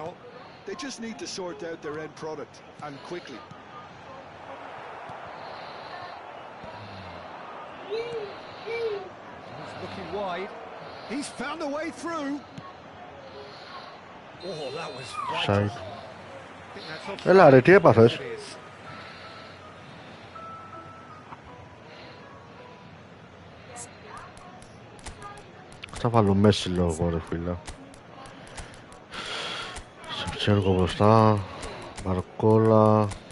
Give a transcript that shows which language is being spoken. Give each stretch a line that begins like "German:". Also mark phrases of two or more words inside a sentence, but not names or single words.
English: They just need to sort out their end product, and quickly. He's looking wide. He's found a way through. Oh, that was vital. Side. I think that's offside.
Greek: Έλα ρε, τι έπαθες.
English: It is.
Greek: Θα βάλω μέση λόγο ρε φίλε. Σεφτσένκο μπροστά. Μαρκόλα.